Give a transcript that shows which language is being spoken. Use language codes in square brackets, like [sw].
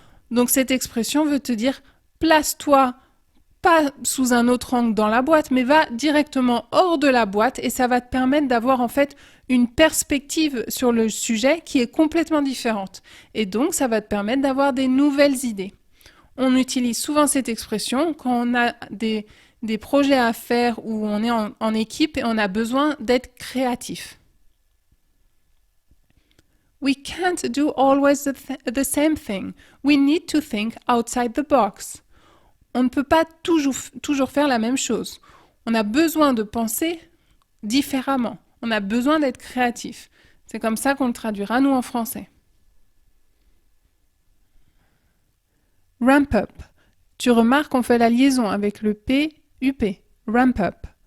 [fr] Donc cette expression veut te dire place-toi pas sous un autre angle dans la boîte, mais va directement hors de la boîte et ça va te permettre d'avoir en fait une perspective sur le sujet qui est complètement différente. Et donc ça va te permettre d'avoir des nouvelles idées. On utilise souvent cette expression quand on a des projets à faire où on est en équipe et on a besoin d'être créatif. [en] We can't do always the same thing. We need to think outside the box. [fr] On ne peut pas toujours faire la même chose. On a besoin de penser différemment. On a besoin d'être créatif. C'est comme ça qu'on le traduira, nous, en français. [en] Ramp up. [fr] Tu remarques qu'on fait la liaison avec le P, UP. Ramp up.